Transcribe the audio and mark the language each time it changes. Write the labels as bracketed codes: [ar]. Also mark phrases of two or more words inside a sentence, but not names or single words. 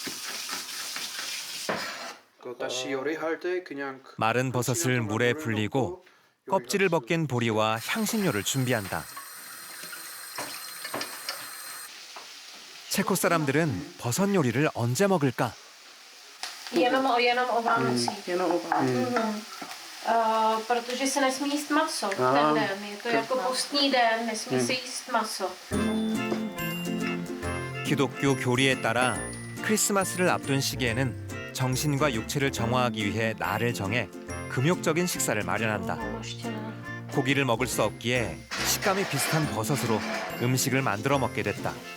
[ko] 다시 요리할 때 그냥 마른 버섯을 물에 불리고 껍질을 벗긴 보리와 향신료를 준비한다. 체코 사람들은 버섯 요리를 언제 먹을까? [cs] Jenom o Vánocích. Protože se nesmí jíst maso ten den. Je to jako postní den, nesmí se jíst maso. [ko] 기독교 교리에 따라 크리스마스를 앞둔 시기에는 정신과 육체를 정화하기 위해 날을 정해 금욕적인 식사를 마련한다. 고기를 먹을 수 없기에 식감이 비슷한 버섯으로 음식을 만들어 먹게 됐다.